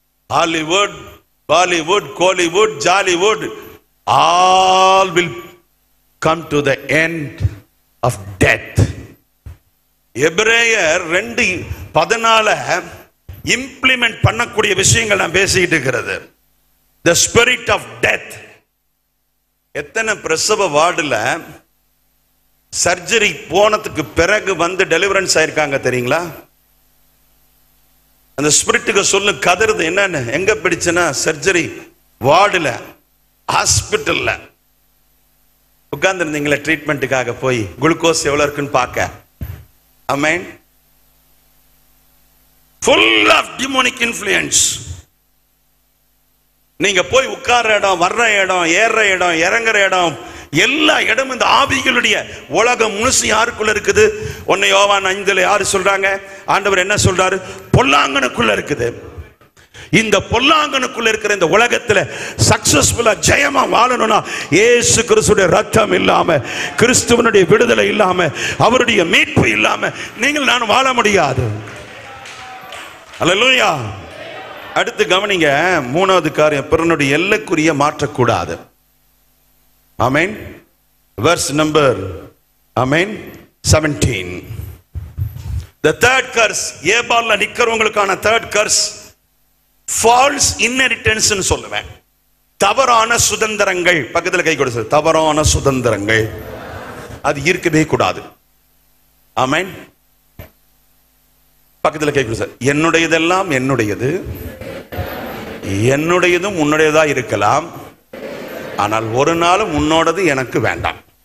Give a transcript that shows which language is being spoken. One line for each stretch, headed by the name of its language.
English: Hollywood, Bollywood, Kollywood, Jollywood, all will come to the end of death.
Tamil: எபிரேயர் 2:14 implement பண்ணக்கூடிய விஷயங்கள் நான் பேசிட்டு இருக்கிறது.
English: The spirit of death.
Tamil: எத்தனை பிரசவ வார்டுல சர்ஜரி போனதுக்கு பிறகு வந்து டெலிவரன்ஸ் ஆயிருக்காங்க தெரியுங்களா? அந்த ஸ்பிரிட்டுக்கு சொல்லு கதறுது. என்னன்னு? எங்க பிடிச்சுன்னா சர்ஜரி வார்டுல, ஹாஸ்பிட்டல்ல உட்கார்ந்து இருந்தீங்களா ட்ரீட்மெண்ட்டுக்காக போய் குளுக்கோஸ் எவ்வளவு இருக்குன்னு பார்க்க. ஆமென்.
English: full of demonic influence.
Tamil: நீங்க போய் உட்கார்ற இடம், வர்ற இடம், ஏறுற இடம், இறங்குற இடம், எல்லா இடமும் இந்த ஆவிகளுடைய உலகம் முழுசு யாருக்குள்ள இருக்குது? 1 யோவான் 5 யாரு சொல்றாங்க? ஆண்டவர் என்ன சொல்றாரு? பொல்லாங்கனுக்குள்ள இருக்குது. இந்த பொல்லாங்கனுக்குள்ள இருக்கிற இந்த உலகத்துல சக்சஸ்ஃபுல்லா ஜெயமா வாழணும்னா இயேசு கிறிஸ்துவின் ரத்தம் இல்லாம, கிறிஸ்துவனுடைய விடுதலை இல்லாம, அவருடைய மீட்பு இல்லாம நீங்கள் நான் வாழ முடியாது. அல்லேலூயா. அடுத்து கவனிங்க, மூணாவது காரியம், பிறனுடைய எல்லைக்குரிய மாற்றக்கூடாது. ஆமென். Verse number amen 17.
English: The third curse,
Tamil: ஏபால்ல நிக்கிறவங்களுக்கான
English: third curse, false inheritance
Tamil: ன்னு சொல்லுவேன். தவறான சுதந்திரங்கள். பக்கத்துல கை கொடுத்து, தவறான சுதந்திரங்கள் அது இருக்கவே கூடாது. ஆமென். பக்கத்துல கை கொடுத்து, என்னுடையதெல்லாம் என்னுடையது, என்னுடையதும் உன்னுடையதா இருக்கலாம், ஆனால் ஒரு நாளும் உன்னோடது எனக்கு வேண்டாம்.